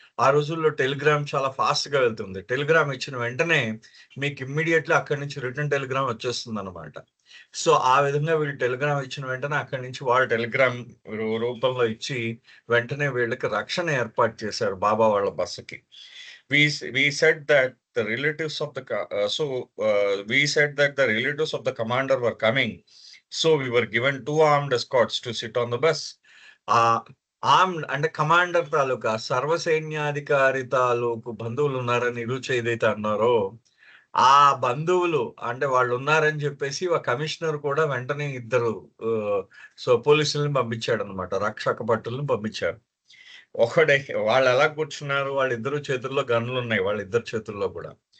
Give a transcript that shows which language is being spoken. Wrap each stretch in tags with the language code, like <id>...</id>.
<te>ఆ రోజుల్లో టెలిగ్రామ్ చాలా ఫాస్ట్ గా వెళ్తుంది. టెలిగ్రామ్ ఇచ్చిన వెంటనే మీకు ఇమ్మీడియట్లీ అక్కడి నుంచి రిటర్న్ టెలిగ్రామ్ వచ్చేస్తుంది అనమాట. సో ఆ విధంగా వీళ్ళు టెలిగ్రామ్ ఇచ్చిన వెంటనే అక్కడి నుంచి వాళ్ళు టెలిగ్రామ్ రూపంలో ఇచ్చి వెంటనే వీళ్ళకి రక్షణ ఏర్పాటు చేశారు బాబా వాళ్ళ బస్సుకి.</te> <en>we said that the relatives of the we said that the relatives of the commander were coming, so we were given 2 armed escorts to sit on the bus.</en> <te>Armed అంటే కమాండర్ తాలూకా సర్వసైన్యాధికారి తాలూకు బంధువులు ఉన్నారని రుచి ఏదైతే అన్నారో ఆ బంధువులు అంటే వాళ్ళు ఉన్నారని చెప్పేసి ఆ కమిషనర్ కూడా వెంటనే ఇద్దరు పోలీసులను పంపించాడు అనమాట. రక్షక భటులను పంపించారు. వాళ్ళు ఎలా కూర్చున్నారు, వాళ్ళిద్దరు చేతుల్లో గన్లు ఉన్నాయి, వాళ్ళిద్దరు చేతుల్లో కూడా.</te>